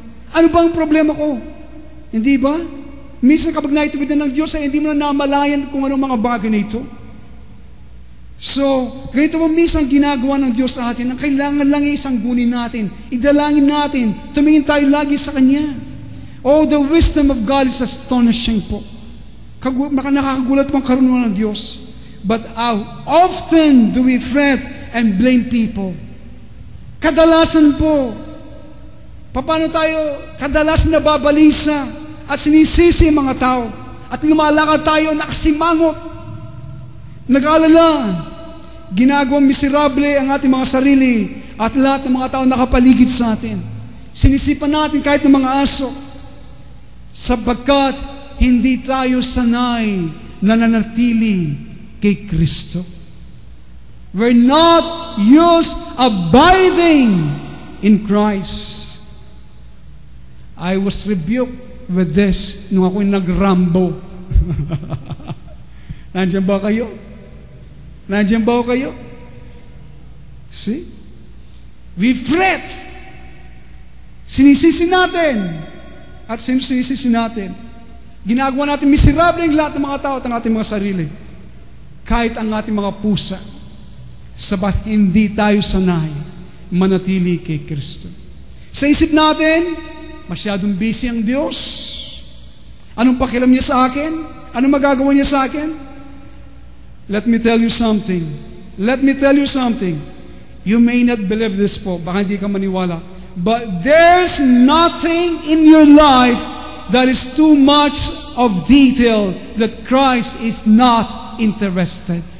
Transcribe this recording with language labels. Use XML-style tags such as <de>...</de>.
<tl>Ano ba ang problema ko? Hindi ba? Minsan kapag naituwid na ng Diyos, hindi mo na namalayan kung anong mga bagay na ito. So, ganito mo minsan ginagawa ng Diyos sa atin, ang kailangan lang isang gunin natin, idalangin natin, tumingin tayo lagi sa Kanya.</tl> <en>Oh, the wisdom of God is astonishing po.</en> <tl>Nakakagulat po ang karunungan ng Diyos.</tl> <en>But how often do we fret and blame people?</en> <tl>Kadalasan po, paano tayo kadalasan nababalisa at sinisisi ang mga tao at lumalakad tayo nakasimangot, nag-aalala, ginagawang miserable ang ating mga sarili at lahat ng mga tao nakapaligid sa atin. Sinisipan natin kahit ng mga aso sapagkat hindi tayo sanay na nanatili kay Kristo.</tl> <en>We're not used abiding in Christ. I was rebuked with this</en> <tl>nung ako'y nagrambo. Nandiyan ba kayo? Nandiyan ba kayo?</tl> <en>See? We fret.</en> <tl>Sinisisi natin. At sinisisi natin. Ginagawa natin miserable ang lahat ng mga tao at ang ating mga sarili. Kahit ang ating mga pusa. Sabat hindi tayo sanay manatili kay Kristo. Sa isip natin, masyadong busy ang Diyos. Anong pakialam niya sa akin? Anong magagawa niya sa akin?</tl> <en>Let me tell you something. Let me tell you something. You may not believe this po.</en> <tl>Baka hindi ka maniwala.</tl> <en>But there's nothing in your life that is too much of detail that Christ is not interested.</en>